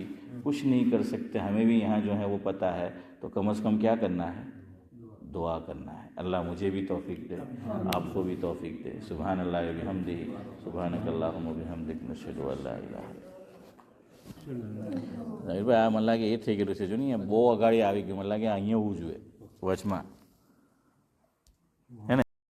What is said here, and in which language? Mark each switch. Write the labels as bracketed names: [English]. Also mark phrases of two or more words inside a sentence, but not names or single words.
[Urdu] کچھ نہیں کر سکتے، ہمیں بھی یہاں جو ہے وہ پتہ ہے، تو کم از کم کیا کرنا ہے؟ دعا کرنا ہے. اللہ مجھے بھی توفیق دے، آپ کو بھی توفیق دے. [Arabic] سبحان اللہ و بحمدہ، سبحانک اللہم و بحمدک، نشہد ان لا الہ الا ظاہر [Gujarati] ભાઈ આ મને લાગે એ થઈ ગયેલું છે. જો નહીં બહુ અગાડી આવી ગયું, મને લાગે અહીંયા હોવું જોઈએ વચમાં.